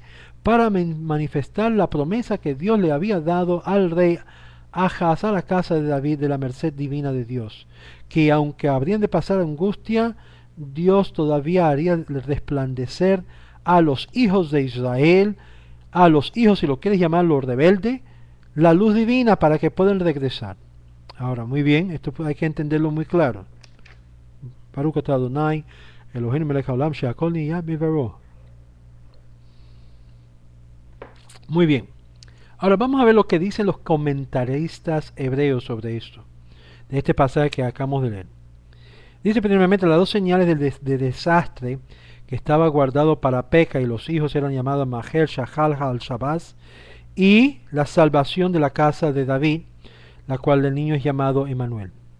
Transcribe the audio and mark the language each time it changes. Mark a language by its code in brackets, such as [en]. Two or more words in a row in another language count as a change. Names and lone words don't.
[es] Para manifestar la promesa que Dios le había dado al rey Ahaz, a la casa de David, de la merced divina de Dios, que aunque habrían de pasar angustia, Dios todavía haría resplandecer a los hijos de Israel, a los hijos, si lo quieres llamar los rebeldes, la luz divina para que puedan regresar. Ahora, muy bien, esto hay que entenderlo muy claro. [he] ברוך אתה אדוני, אלוהינו מלך העולם, שהכל נהיה בדברו. [es] Muy bien. Ahora vamos a ver lo que dicen los comentaristas hebreos sobre esto, de este pasaje que acabamos de leer. Dice primeramente las dos señales de desastre que estaba guardado para Peca y los hijos eran llamados Maher, Shahal, Al-Shabaz, y la salvación de la casa de David, la cual del niño es llamado Emmanuel.